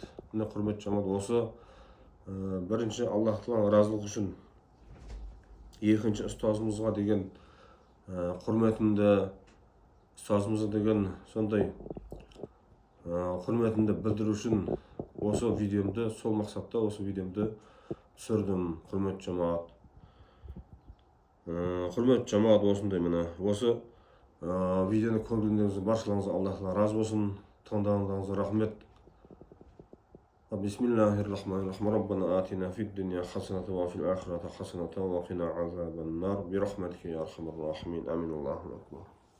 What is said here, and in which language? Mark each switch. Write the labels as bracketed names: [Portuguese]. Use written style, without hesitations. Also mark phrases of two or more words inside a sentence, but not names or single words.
[Kazakh] Міне құрмет жамағат, осы бірінші Аллах тағала разылығы үшін, екінші ұстазымызға деген құрметімді, ұстазымызға деген сондай құрметімді білдіру үшін осы видеомды, сол мақсатта осы видеомды түсірдім. Құрмет жамағат. Құрмет жамағат, осындай міне. Осы видеоны көргендеріңізге баршаларыңызға Аллах разы болсын. Тыңдағандарыңызға рахмет. [Arabic] بسم الله الرحمن الرحيم ربنا آتنا في الدنيا حسنة وفي الآخرة حسنة وقنا عذاب النار. برحمتك يا أرحم الراحمين. آمين الله أكبر.